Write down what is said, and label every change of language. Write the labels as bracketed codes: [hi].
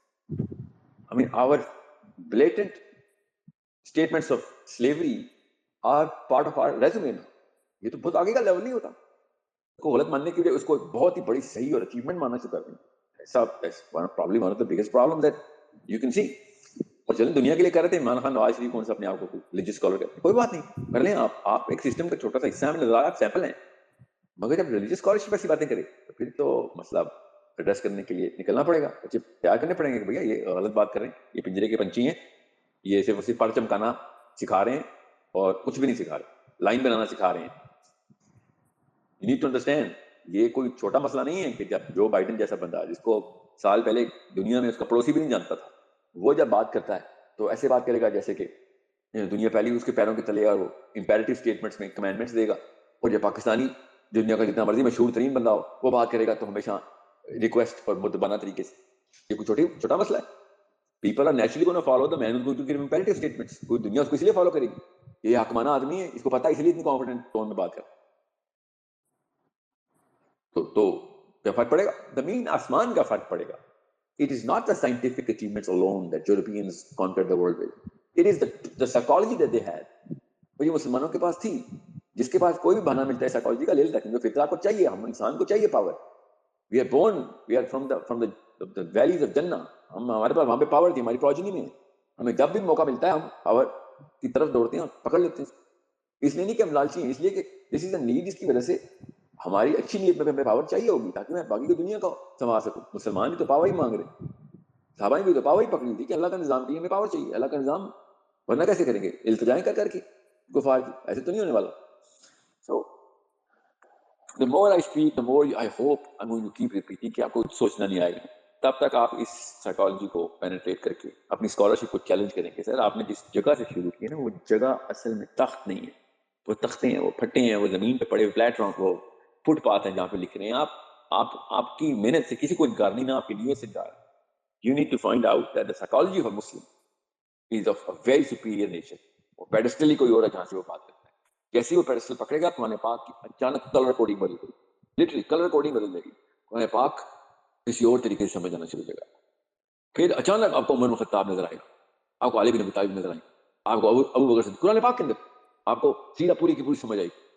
[en] I mean our blatant statements of slavery are part of our resume. [ur] یہ تو بہت آگے کا لیول نہیں ہوتا. اس کو غلط ماننے کے لیے اس کو بہت ہی بڑی صحیح اور اچیومنٹ ماننا چکا ہے. ایسا [en] probably one of the biggest problem that you can see. [ur] اور چلیں دنیا کے لیے کر رہے تھے, عمران خان نواز شریف کون سا اپنے آپ کو ریلیجیس اسکالر کہتے ہیں, کوئی بات نہیں کر لیں آپ ایک سسٹم کا چھوٹا سا حصہ ہمیں نظر آ رہا ہے, آپ سیمپل ہیں. مگر جب ریلیجیس اسکالرشپ ایسی باتیں کرے تو پھر تو مسئلہ ایڈریس کرنے کے لیے نکلنا پڑے گا, بچے تیار کرنے پڑیں گے کہ بھیا یہ غلط بات کر رہے ہیں, یہ پنجرے کے پنچھی ہیں, یہ صرف پر چمکانا سکھا رہے ہیں اور کچھ بھی نہیں سکھا رہے, لائن بنانا سکھا رہے ہیں. [en] You need to understand, [ur] یہ کوئی چھوٹا مسئلہ نہیں ہے کہ جب جو بائیڈن جیسا بندہ جس کو سال پہلے دنیا میں اس کا پڑوسی بھی نہیں جانتا تھا, وہ جب بات کرتا ہے تو ایسے بات کرے گا جیسے کہ دنیا پہلی اس کے پیروں کے تلے اور وہ امپیریٹو اسٹیٹمنٹس میں کمانڈمنٹس دے گا. اور جب پاکستانی دنیا کا جتنا مرضی مشہور ترین بندہ ہو وہ بات کرے گا تو ہمیشہ ریکویسٹ اور مدبانہ طریقے سے. یہ کوئی چھوٹا مسئلہ ہے. [en] People are naturally going to follow the man who's going to give imperative statements. [ur] کوئی دنیا اس کو اس لیے فالو کرے گی, یہ حکمانہ آدمی ہے, اس کو پتا ہے, اس لیے اتنی کانفیڈنٹ ٹون میں بات کر. تو کیا فرق پڑے گا؟ زمین آسمان کا فرق پڑے گا. [en] It is not the scientific achievements alone that Europeans conquered the world with. It is the psychology that they had. [ur] وہ یہ مسلمانوں کے پاس تھی. جس کے پاس کوئی بھی بہانہ ملتا ہے سائیکالوجی کا لے لیتا ہے، کیونکہ فطرہ کو چاہیے، ہم انسان کو چاہیے power. [en] We are born, we are from the valleys of جنہ. [ur] ہمارے پاس وہاں پہ پاور تھی، ہماری پروجنی میں. ہمیں جب بھی موقع ملتا ہے ہم پاور کی طرف دوڑتے ہیں اور پکڑ لیتے ہیں. اس لیے نہیں کہ ہم لالچی ہیں، اس لیے کہ [en] this is a need, [ur] جس کی وجہ سے ہماری اچھی نیت میں ہمیں پاور چاہیے ہوگی تاکہ میں باقی کی دنیا کو سنوار سکوں. مسلمان بھی تو پاور ہی مانگ رہے، صحابہ نے بھی تو پاور ہی پکڑی تھی کہ اللہ کا نظام چاہیے، ہمیں پاور چاہیے. اللہ کا نظام ورنہ کیسے کریں گے؟ التجائیں کر کر کے کفار کی، ایسے تو نہیں ہونے والا. [en] So the more I speak, the more I hope I'm going to keep repeating [ur] کہ آپ کو سوچنا نہیں آئے گا. تب تک آپ اس سائیکالوجی کو پینیٹریٹ کر کے اپنی اسکالرشپ کو چیلنج کریں کہ سر آپ نے جس جگہ سے شروع کی ہے نا، وہ جگہ اصل میں تخت نہیں ہے، وہ تختے ہیں، وہ پھٹے ہیں، وہ زمین پہ پڑے ہوئے پلیٹ فارم، وہ فٹ پاتھ ہیں جہاں پہ لکھ رہے ہیں. آپ کی محنت سے کسی کو انکار نہیں، نہ آپ کی نیت سے انکار. [en] You need to find out that the psychology of a Muslim is of a very superior nature. [ur] وہ پیڈسٹل ہی کوئی اور ہے جہاں سے وہ بات کرتا ہے. جیسے وہ پیڈسٹل پکڑے گا قرآن پاک کی اچانک کلر کوڈنگ بدل گئی، لٹرلی کلر کوڈنگ بدل جائے گی. قرآن پاک کسی اور طریقے سے سمجھ آنا شروع ہو جائے گا. پھر اچانک آپ کو عمر بن خطاب نظر آئے گا، آپ کو علی بن ابی طالب نظر آئے گا، آپ کو ابو بکر صدیق قرآن پاک کے اندر آپ کو سیرہ پوری کی پوری سمجھ آئے گی.